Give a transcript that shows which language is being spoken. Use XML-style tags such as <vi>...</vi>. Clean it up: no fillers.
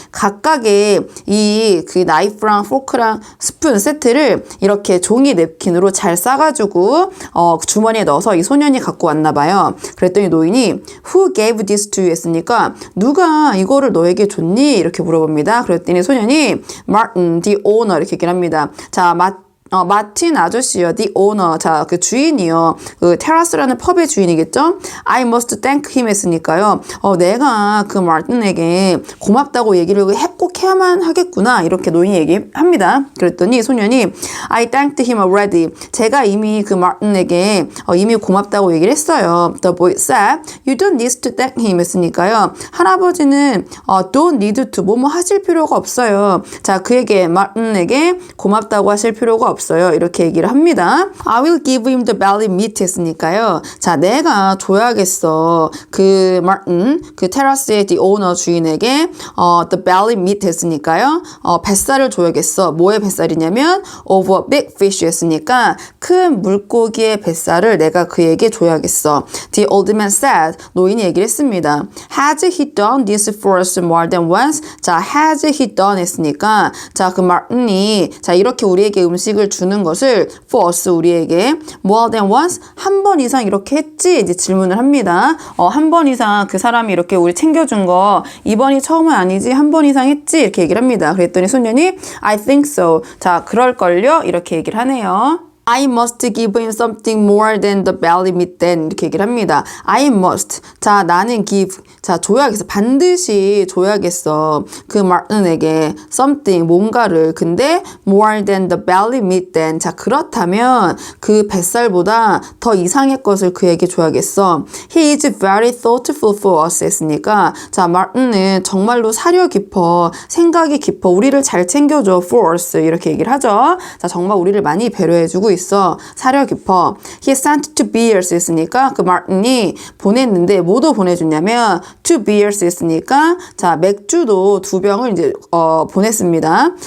<ko>각각의 그 나이프랑 포크랑 스푼 세트를 이렇게 종이 냅킨으로 잘 싸가지고 주머니에 넣어서 이 소년이 갖고 왔나 봐요. 그랬더니 노인이</ko> <en>Who gave this to you?</en> <ko>했으니까 누가 이거를 너에게 줬니? 이렇게 물어봅니다. 그랬더니 소년이</ko> <en>Martin, the owner</en> <ko>이렇게 얘기를 합니다. 자, 마틴 아저씨요.</ko> <en>The owner.</en> <ko>자, 그 주인이요. 그 테라스라는 펍의 주인이겠죠?</ko> <en>I must thank him</en> <ko>했으니까요. 내가 그 마틴에게 고맙다고 얘기를 꼭 해야만 하겠구나. 이렇게 노인이 얘기합니다. 그랬더니 소년이</ko> <en>I thanked him already.</en> <ko>제가 이미 그 마틴에게 이미 고맙다고 얘기를 했어요.</ko> <en>The boy said, You don't need to thank him</en> <ko>했으니까요. 할아버지는</ko> <en>don't need to</en> <ko>뭐뭐 하실 필요가 없어요. 자, 그에게 마틴에게 고맙다고 하실 필요가 없어요. 이렇게 얘기를 합니다.</ko> <en>I will give him the belly meat</en> <ko>했으니까요. 자, 내가 줘야겠어. 그 마틴, 그 테라스의</ko> <en>the owner</en> <ko>주인에게</ko> <en>the belly meat</en> <ko>했으니까요. 뱃살을 줘야겠어. 뭐의 뱃살이냐면</ko> <en>of a big fish</en> <ko>했으니까 큰 물고기의 뱃살을 내가 그에게 줘야겠어.</ko> <en>The old man said,</en> <ko>노인이 얘기를 했습니다.</ko> <en>Has he done this for us more than once?</en> <ko>자,</ko> <en>has he done</en> <ko>했으니까 자, 그 마틴이 자, 이렇게 우리에게 음식을 주는 것을</ko> <en>for us</en> <ko>우리에게</ko> <en>more than once</en> <ko>한 번 이상 이렇게 했지? 이제 질문을 합니다. 한 번 이상 그 사람이 이렇게 우리 챙겨준 거 이번이 처음은 아니지? 한 번 이상 했지? 이렇게 얘기를 합니다. 그랬더니 소년이</ko> <en>I think so.</en> <ko>자, 그럴걸요? 이렇게 얘기를 하네요.</ko> <en>I must give him something more than the belly meat then</en> <ko>이렇게 얘기를 합니다.</ko> <en>I must.</en> <ko>자, 나는</ko> <en>give.</en> <ko>자, 줘야겠어. 반드시 줘야겠어. 그 마틴에게</ko> <en>something,</en> <ko>뭔가를. 근데</ko> <en>more than the belly meat then.</en> <ko>자, 그렇다면 그 뱃살보다 더 이상의 것을 그에게 줘야겠어.</ko> <en>He is very thoughtful for us</en> <ko>했으니까 자, 마틴은 정말로 사려 깊어. 생각이 깊어. 우리를 잘 챙겨줘.</ko> <en>for us.</en> <ko>이렇게 얘기를 하죠. 자, 정말 우리를 많이 배려해주고 있어. 사려 깊어.</ko> <en>He sent two beers</en> <ko>했으니까 그 마틴이 보냈는데 뭐도 보내줬냐면</ko> <en>two beers</en> <ko>했으니까 자, 맥주도 2병을 이제 보냈습니다.</ko>